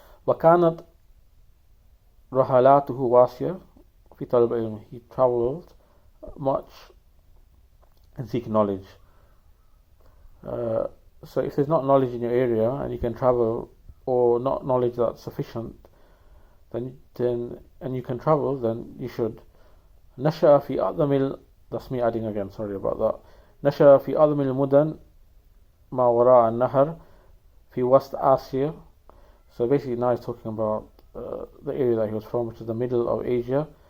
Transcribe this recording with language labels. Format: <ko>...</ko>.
<ar>وكانت رحلاته واسعة في طلب العلم, he travelled much and seek knowledge.</ar> <en>So if there's not knowledge in your area and you can travel, or not knowledge that's sufficient, then and you can travel, then you should. نشأ في أعظم that's me adding again, sorry about that.</en> <ar>نشأ في أعظم المدن ما وراء النهر في وسط آسيا.</ar> <en>So basically now he's talking about the area that he was from, which is the middle of Asia.</en>